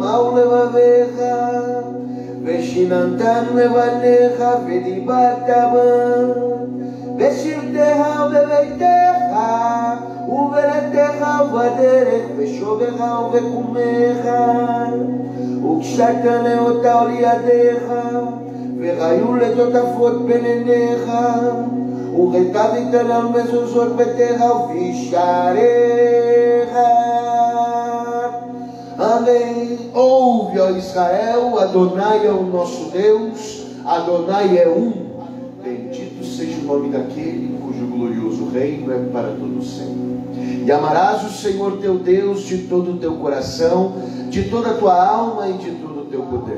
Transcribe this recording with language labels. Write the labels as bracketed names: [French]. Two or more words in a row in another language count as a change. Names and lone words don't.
[Hebrew] ולבביך, ושיננתם לבניך ודיברת בם, בשבתך ובביתך ובלתך ובדרך בשובך ובקומך, וקשרת נאותה על ידיך, וחיו לטוטפות בין עיניך, וכתבת על מזוזות ביתך ובשעריך. [Portuguese] Amém. Ouve, ó Israel, Adonai é o nosso Deus, Adonai é um. Bendito seja o nome daquele cujo glorioso reino é para todo sempre. E amarás o Senhor teu Deus de todo o teu coração, de toda a tua alma e de todo o teu poder.